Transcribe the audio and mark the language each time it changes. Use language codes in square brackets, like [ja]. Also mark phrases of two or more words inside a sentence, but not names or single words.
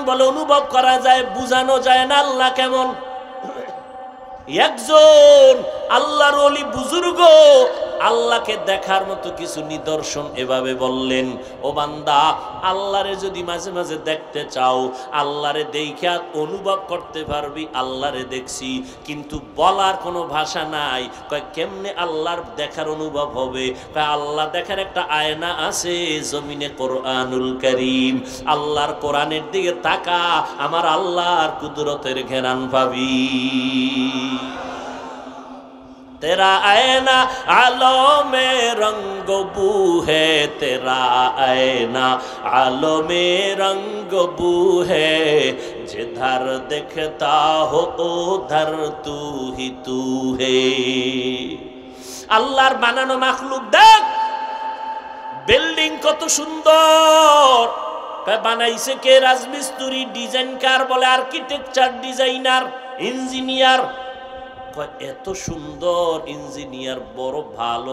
[bn] বলে অনুভব করা যায়, বুঝানো যায় না আল্লাহ কেমন। একজন আল্লাহর ওলি বুজুর্গ আল্লাহকে দেখার মতো কিছু নিদর্শন এভাবে বললেন, ও বান্দা, আল্লাহরে যদি মাঝে মাঝে দেখতে চাও, আল্লাহরে দেইখা অনুভব করতে পারবি আল্লাহরে দেখছি, কিন্তু বলার কোনো ভাষা নাই। কয় কেমনে আল্লাহর দেখার অনুভব হবে? কয় আল্লাহ দেখার একটা আয়না আছে জমিনে, কোরআনুল কারীম। আল্লাহর কোরআনের দিকে তাকা, আমার আল্লাহর কুদরতের ঘেরান পাবি। [hi] तेरा आईना आलो में रंग बू है, तेरा आईना आलो में रंग बू है, जिधर देखता हो उधर तू ही तू है। [bn] আল্লাহর বানানো মাখলুক দেখ, বিল্ডিং কত সুন্দর। বানাইছে কে? রাজমিস্ত্রি, ডিজাইনকার বলে [en] architecture designer. [bn] ইঞ্জিনিয়ার। কয় এত সুন্দর ইঞ্জিনিয়ার, বড় ভালো।